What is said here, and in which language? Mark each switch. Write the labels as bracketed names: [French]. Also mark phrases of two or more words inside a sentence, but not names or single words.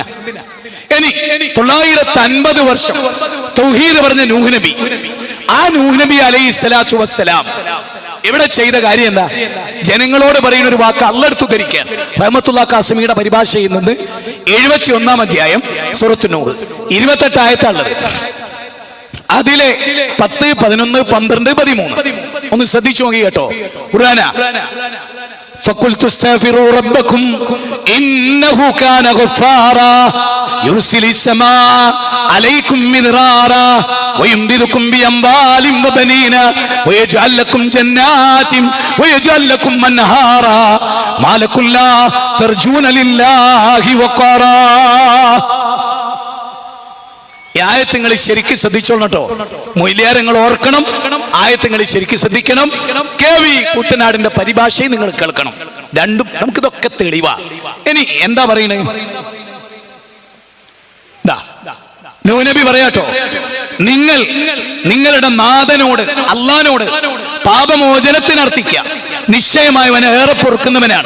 [Malayalam] ഇനി 950 വർഷം തൗഹീദ് പറഞ്ഞ നൂഹ് നബി, ആ നൂഹ് നബി [Arabic] عليه الصلاة والسلام [Malayalam] ഇവിടെ ചെയ്ത കാര്യം എന്താ? ജനങ്ങളോട് പറയുന്ന ഒരു വാക്ക് അള്ളെടുത്ത് ധരിക്കാൻ. റഹ്മത്തുള്ളാഹി ഖാസിമിയുടെ പരിഭാഷ ചെയ്യുന്നത് 71-ാം അധ്യായം സൂറത്ത് നൂഹ് 28 ആയത്താണുള്ളത്. അതിലെ 10, 11, 12, 13 ഒന്ന് ശ്രദ്ധിച്ചു നോക്കി കേട്ടോ. [Arabic] ഖുർആന فقلت استغفروا ربكم إنه كان غفارا يرسل السماء عليكم مدرارا ويمددكم بأموال وبنين ويجعل لكم جنات ويجعل لكم أنهارا ما لكم لا ترجون لله وقارا. [Malayalam] ആയത്തുങ്ങൾ ശരിക്കും ശ്രദ്ധിച്ചോളണം കേട്ടോ. മൊയ്ലിയാരങ്ങൾ ഓർക്കണം, ആയത്തുങ്ങൾ ശരിക്കും ശ്രദ്ധിക്കണം. KV കുട്ടനാടിന്റെ പരിഭാഷയും നിങ്ങൾ കേൾക്കണം. രണ്ടും നമുക്കിതൊക്കെ തെളിവാ. ഇനി എന്താ പറയണേ? നൂഹ് നബി പറയാട്ടോ, നിങ്ങളുടെ നാഥനോട് അള്ളാനോട് പാപമോചനത്തിനർത്ഥിക്കുക, നിശ്ചയമായവൻ ഏറെ പൊറുക്കുന്നവനാണ്.